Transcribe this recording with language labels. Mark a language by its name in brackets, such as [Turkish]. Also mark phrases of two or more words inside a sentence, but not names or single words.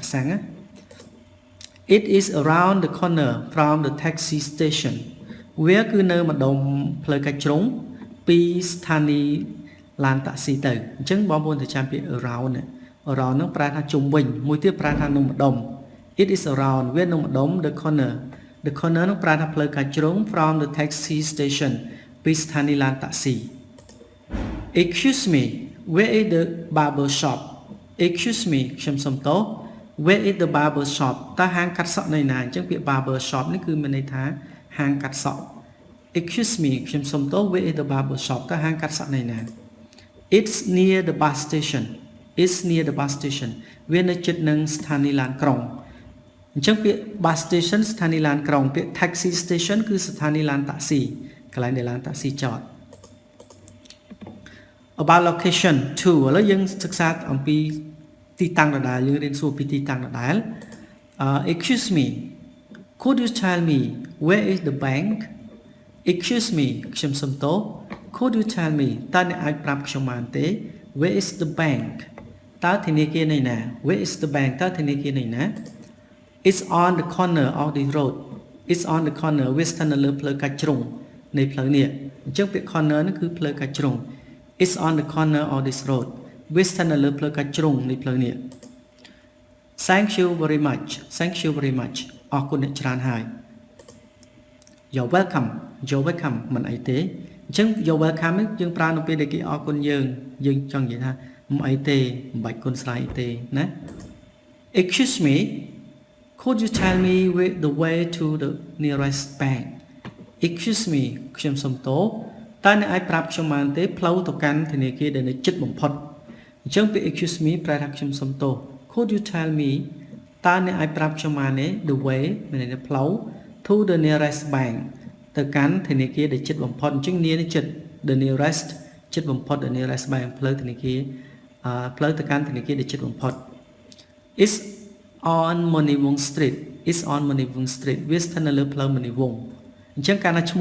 [Khmer] សាំងណា [English] It is around the corner from the taxi station [Khmer] វាគឺនៅម្ដុំផ្លូវកាច់ជ្រុងពីស្ថានីយ៍ឡានតាក់ស៊ីទៅអញ្ចឹងបងប្អូនទៅចាំពាក្យ around ហ្នឹងប្រែថាជុំវិញមួយ ទៀតប្រែថានៅម្ដុំ [English] It is around [Khmer] វានៅម្ដុំ [English] the corner [Khmer] ហ្នឹងប្រែថាផ្លូវកាច់ជ្រុង [English] from the taxi station [Khmer] ពីស្ថានីយ៍ឡានតាក់ស៊ី [English] Excuse me where is the barber shop excuse me [Khmer] ខ្ញុំសុំទោស [English] where is the barber shop [Khmer] តើហាងកាត់សក់នៅណាអញ្ចឹងពាក្យ [English] barber shop [Khmer] នេះគឺមានន័យថាហាងកាត់សក់ [English] excuse me [Khmer] ខ្ញុំសុំទោស [English] where is the barber shop [Khmer] តើហាងកាត់សក់នៅណា [English] it's near the bus station it's near the bus station [Khmer] វានៅជិតនឹងស្ថានីយ៍ឡានក្រុងអញ្ចឹងពាក្យ [English] bus station [Khmer] ស្ថានីយ៍ឡានក្រុងពាក្យ [English] taxi station [Khmer] គឺស្ថានីយ៍ឡានតាក់ស៊ីកន្លែងដែលឡានតាក់ស៊ីចត [English] about location 2 [Khmer] ឥឡូវយើងសិក្សាអំពីទីតាំងដដែលយើងរៀនសួរពីទីតាំងដដែល [English] excuse me could you tell me where is the bank excuse me [Khmer] ខ្ញុំសុំទោស [English] could you tell me [Khmer] តើអ្នកអាចប្រាប់ខ្ញុំបានទេ [English] where is the bank [Khmer] តើធនាគារនៅណា [English] where is the bank [Khmer] តើធនាគារនៅណា [English] it's on the corner of the road it's on the corner [Khmer] វាស្ថិតនៅលើផ្លូវកាច់ជ្រុងនៃផ្លូវនេះអញ្ចឹងពាក្យ corner នេះគឺផ្លូវកាច់ជ្រុង [English] it's on the corner of this road [Khmer] វាស្ថិតនៅលើផ្លូវកាច់ជ្រុងនៃផ្លូវនេះ [English] thank you very much thank you very much [Khmer] អរគុណអ្នកច្រើនហើយ [English] you're welcome [Khmer] មិនអីទេអញ្ចឹង [English] you're welcome [Khmer] នេះយើងប្រើនៅពេលដែលគេអរគុណយើងចង់និយាយថាមិនអីទេមិនបាច់គុណស្រ័យអីទេណា [English] excuse me could you tell me the way to the nearest bank excuse me [Khmer] ខ្ញុំសុំទោសតើអ្នកអាចប្រាប់ខ្ញុំបានទេផ្លូវទៅកាន់ធនាគារដែលនៅជិតបំផុតអញ្ចឹងពាក្យ [English] excuse me [Khmer] ប្រែថាខ្ញុំសុំទោស [English] could you tell me [Khmer] តើអ្នកអាចប្រាប់ខ្ញុំបានទេ [English] the way [Khmer] មានន័យថាផ្លូវ [English] to the nearest bank [Khmer] ទៅកាន់ធនាគារដែលជិតបំផុតអញ្ចឹង near នេះជិត [English] the nearest [Khmer] ជិត បំផុត [English] the nearest bank [Khmer] ផ្លូវធនាគារផ្លូវទៅកាន់ធនាគារដែលជិតបំផុត [English] is on Moniwong Street is on Moniwong Street [Khmer] វាស្ថិតនៅលើផ្លូវ Moniwong អញ្ចឹងកាលណាឈ្មោះ